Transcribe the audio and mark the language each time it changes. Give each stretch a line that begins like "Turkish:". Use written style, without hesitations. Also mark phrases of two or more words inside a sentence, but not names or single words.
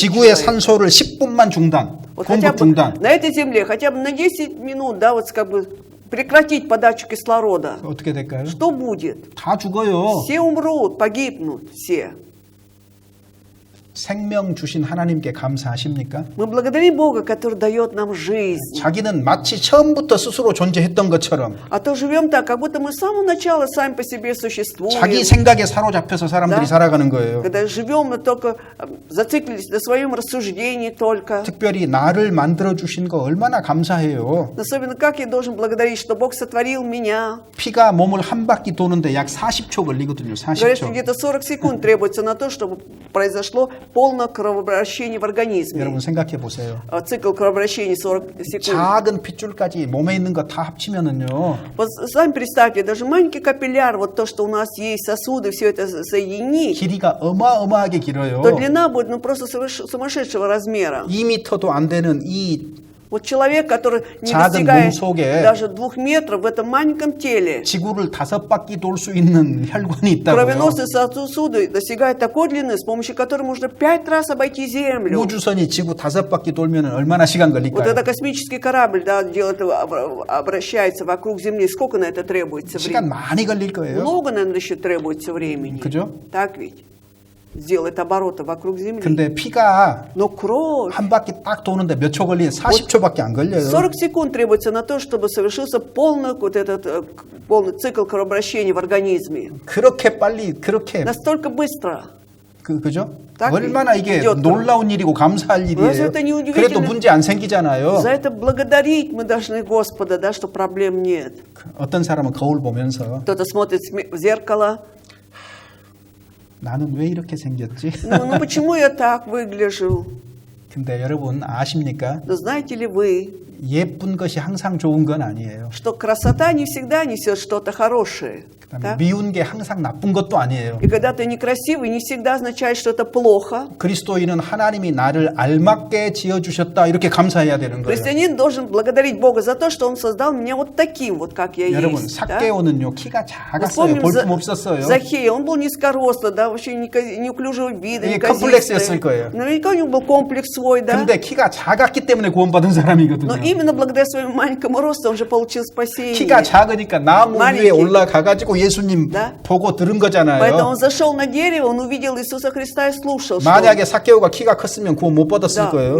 Korean: 지구의
Russian: человека.
Korean: 산소를 10분만 중단,
Russian: Вот хотя
Korean: 공급
Russian: бы
Korean: 중단.
Russian: на этой земле, хотя бы на 10 минут, да, вот как бы прекратить подачу кислорода.
Korean: 어떻게 될까요?
Russian: Что будет?
Korean: 다 죽어요.
Russian: Все умрут, погибнут, все.
Korean: 생명 주신 하나님께 감사하십니까?
Russian: Мы благодарим Бога, который дает нам жизнь.
Korean: 자기는 마치 처음부터 스스로 존재했던 것처럼
Russian: А то живем так, как будто мы с самого начала сами по себе существуем.
Korean: 자기 생각에 사로잡혀서 사람들이
Russian: Да.
Korean: 살아가는 거예요.
Russian: Когда живем, мы только зациклились на своем рассуждении только.
Korean: 특별히 나를 만들어 주신 거 얼마나 감사해요.
Russian: Особенно как я должен благодарить, что Бог сотворил меня.
Korean: 피가 몸을 한 바퀴 도는데 약 40초 걸리거든요.
Russian: Говорят, что
Korean: 40초.
Russian: где-то 40 секунд требуется на то, чтобы произошло полное кровообращение в организме.
Korean: 여러분 생각해 보세요.
Russian: Цикл кровообращения 40 секунд.
Korean: 작은 핏줄까지 몸에 있는 거 다 합치면은요.
Russian: Вот сами представьте, даже маленький капилляр, вот то, что у нас есть сосуды, все это соединить,
Korean: 길이가 어마어마하게 길어요.
Russian: то длина будет ну, просто сумасшедшего размера.
Korean: 2m도 안 되는 이
Russian: Вот человек, который не
Korean: 작은
Russian: достигает
Korean: 몸 속에
Russian: даже 2 метров в этом маленьком теле,
Korean: 지구를 5바퀴 돌 수 있는 혈관이 있다고요.
Russian: кровеносные сосуды достигают такой длины, с помощью которой можно 5 раз обойти Землю.
Korean: 우주선이 지구 5바퀴 돌면 얼마나 시간
Russian: Вот
Korean: 걸릴까요?
Russian: это космический корабль, да, делает, обращается вокруг Земли. Сколько на это требуется
Korean: 시간
Russian: времени?
Korean: 많이 걸릴 거예요.
Russian: Много, наверное, еще требуется времени.
Korean: 그죠?
Russian: Так ведь? Сделать обороты вокруг Земли.
Korean: 근데 피가
Russian: Но кровь.
Korean: 한 바퀴 딱 도는데 몇 초 걸리는 40초밖에 안 걸려요.
Russian: 40 секунд требуется на то, чтобы совершился полный, вот этот, полный цикл кровообращения в организме.
Korean: 그렇게 빨리 그렇게
Russian: Настолько быстро.
Korean: 그죠? 딱 얼마나 이게
Russian: идет.
Korean: 놀라운 일이고 감사할
Russian: Разве
Korean: 일이에요.
Russian: это не удивительно?
Korean: 그래도 문제 안 생기잖아요.
Russian: За это благодарить мы должны Господа, да, что проблем нет.
Korean: 어떤 사람은 거울 보면서
Russian: Кто-то смотрит в зеркало.
Korean: 나는 왜 이렇게 생겼지?
Russian: Ну почему я так выгляжу?
Korean: 근데 여러분 아십니까?
Russian: Но знаете ли вы,
Korean: 예쁜 것이 항상 좋은 건 아니에요.
Russian: что красота не всегда несет что-то хорошее?
Korean: 그다음에
Russian: Так?
Korean: 미운 게 항상 나쁜 것도 아니에요.
Russian: И когда ты некрасивый, не всегда означает, что это плохо.
Korean: 그리스도인은 하나님이 나를 알맞게 지어주셨다 이렇게 감사해야 되는 거예요.
Russian: Христианин должен благодарить Бога за то, что Он создал меня вот таким, вот как я
Korean: 여러분
Russian: есть. Да?
Korean: 삭개오는요 키가
Russian: Мы
Korean: 작았어요.
Russian: вспомним
Korean: 볼품 없었어요.
Russian: Захея, он был низкорослый, да, вообще неуклюжего вида,
Korean: 이게
Russian: неказистый.
Korean: 컴플екс이었을 거예요.
Russian: Наверняка у него был комплекс свой, да.
Korean: 근데 키가 작았기 때문에 구원받은 사람이거든요.
Russian: Но именно благодаря своему маленькому росту он же получил спасение.
Korean: 키가 작으니까 나무 마리키. 위에 올라가가지고 예수님
Russian: Да.
Korean: 보고 들은
Russian: Поэтому
Korean: 거잖아요.
Russian: он зашел на дерево, он увидел Иисуса Христа и слушал. что-
Korean: 만약에 삭개오가 키가 컸으면 구원 못 받았을
Russian: Да,
Korean: 거예요.